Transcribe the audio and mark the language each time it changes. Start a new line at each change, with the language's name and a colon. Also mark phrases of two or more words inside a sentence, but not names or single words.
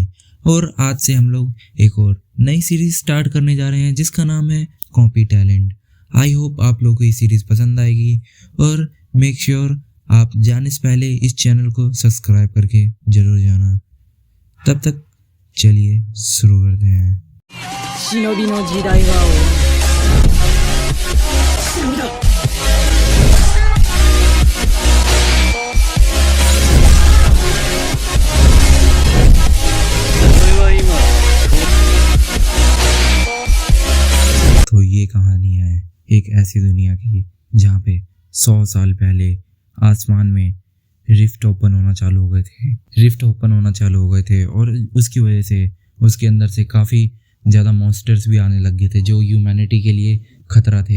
Hindi: और आज से हम लोग एक और नई
English: series start
Hindi: करने जा रहे हैं जिसका नाम है कॉपी टैलेंट।
English: I hope
Hindi: आप लोगों को ये सीरीज पसंद आएगी और
English: make sure
Hindi: आप जाने से पहले इस चैनल को सब्सक्राइब करके जरूर जाना। तब तक चलिए शुरू करते हैं।
Japanese: 忍びの時代は終わる。
Hindi: तो ये कहानी है एक ऐसी दुनिया की जहाँ पे 100 साल पहले आसमान में
English: rift open
Hindi: होना चालू हो गए थे और उसकी वजह से उसके अंदर से काफ़ी ज़्यादा मॉन्स्टर्स भी आने लग गए थे जो ह्यूमैनिटी के लिए खतरा थे।